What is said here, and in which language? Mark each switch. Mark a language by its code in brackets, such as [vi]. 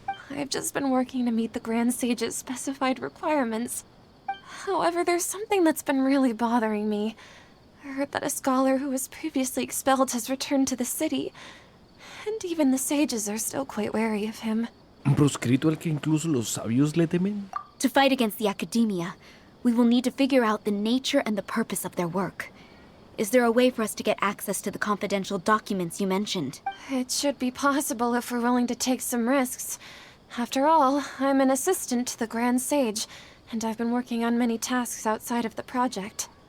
[en] I've just been working to meet the Grand Sage's specified requirements. However, there's something that's been really bothering me. I heard that a scholar who was previously expelled has returned to the city, and even the sages are still quite wary of him. [es] ¿Un proscrito al que incluso los sabios le temen? [en] To fight against the academia, we will need to figure out the nature and the purpose of their work. Is there a way for us to get access to the confidential documents you mentioned? It should be possible if we're willing to take some risks. After all, I'm an assistant to the Grand Sage, and I've been working on many tasks outside of the project.